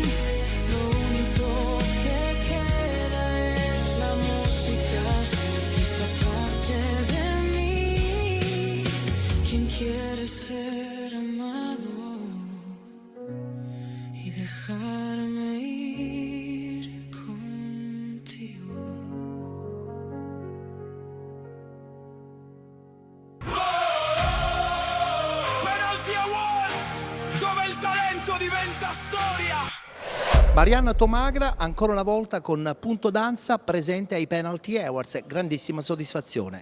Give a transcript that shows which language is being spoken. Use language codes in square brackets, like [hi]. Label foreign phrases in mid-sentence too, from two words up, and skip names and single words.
[es] Lo único que queda es la música y esa parte de mí. ¿Quién quiere ser amado y dejarme ir contigo? [it] Penalty Awards, dove il talento diventa storia. Marianna Tomagra ancora una volta con Punto Danza presente ai Penalty Awards, grandissima soddisfazione.